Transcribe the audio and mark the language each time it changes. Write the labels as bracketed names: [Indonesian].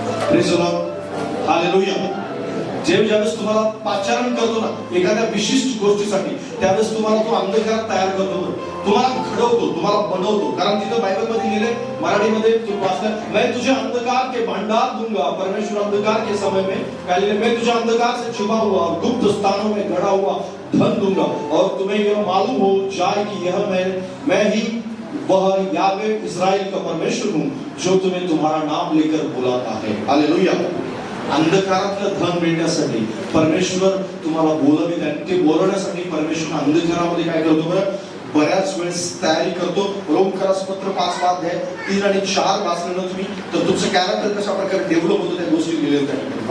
[Marathi] Praise the Lord. Hallelujah. देव ज्यावेळेस तुम्हाला पाचारण करतो ना एखाद्या विशिष्ट गोष्टीसाठी त्यावेळेस तुम्हाला तो अंधकारात तयार करतो, तुम्हाला घडवतो, तुम्हाला बनवतो. कारण तिथं बायबल मध्ये लिहिलंय, मराठीमध्ये तुम्ही वाचलं, [Hindi] मैं तुझे अंधकार के भंडार दूंगा. परमेश्वर अंधकार के समय में [Marathi] काय लिहिलंय? [Hindi] मैं तुझे अंधकार से छुपा हुआ और गुप्त स्थानों में गड़ा हुआ धन दूंगा और तुम्हें यह मालूम हो जाए कि यह मैं ही वह यावे इस्राएल का परमेश्वर हूँ जो तुम्हें तुम्हारा नाम लेकर बुलाता है. हालेलुया. [Marathi] अंधकारातलं धन मिळण्यासाठी परमेश्वर तुम्हाला बोलवित आहे. ते बोलवण्यासाठी परमेश्वर अंधकारामध्ये काय करतो बरं? बऱ्याच वेळेस तयारी करतो. रोमकरास पत्र 5 अध्याय 3 आणि 4 वाचलं ना तुम्ही तर तुमचं कॅरेक्टर कशा प्रकारे डेव्हलप होतं त्या गोष्टी लिहिलेल्या आहेत.